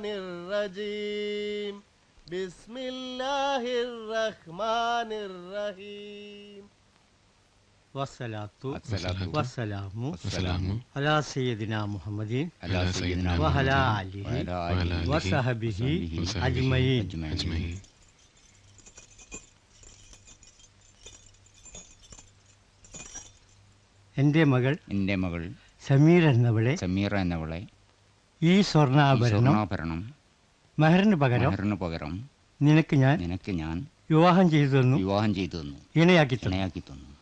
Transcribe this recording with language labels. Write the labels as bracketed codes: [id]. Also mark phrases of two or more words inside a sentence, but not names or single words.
[ar] الرجيم بسم الله الرحمن الرحيم والصلاة والسلام على سيدنا محمد وعلى آله وصحبه أجمعين. [ml] എൻ്റെ മകൾ സമീർ എന്നവളെ സമീറ എന്നവളെ ഈ സ്വർണ്ണാഭരണം മെഹറിന് പകരം നിനക്ക് ഞാൻ വിവാഹം ചെയ്തു തന്നു ഇണയാക്കി തന്നു.